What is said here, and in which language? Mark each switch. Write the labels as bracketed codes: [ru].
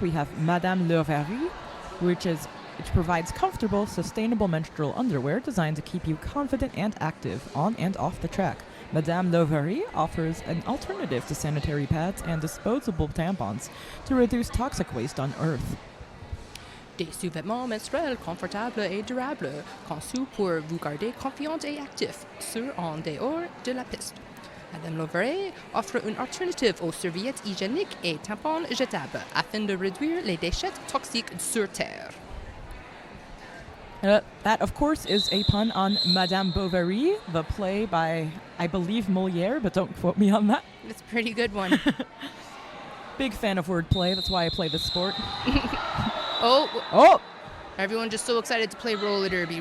[en] We have Madame Leverie, which provides comfortable, sustainable menstrual underwear designed to keep you confident and active on and off the track. Madame Leverie offers an alternative to sanitary pads and disposable tampons to reduce toxic waste on Earth. [fr] Des sous-vêtements menstruels confortables et durables, conçus pour vous garder confiant et actif, sur en dehors de la piste. Madame Leverie offre une alternative aux serviettes hygiéniques et tampons jetables afin de réduire les déchets toxiques sur Terre. [en] That, of course, is a pun on Madame Bovary, the play by, I believe, Molière, but don't quote me on that. It's a pretty good one. Big fan of wordplay. That's why I play this sport. Oh! Everyone just so excited to play roller derby.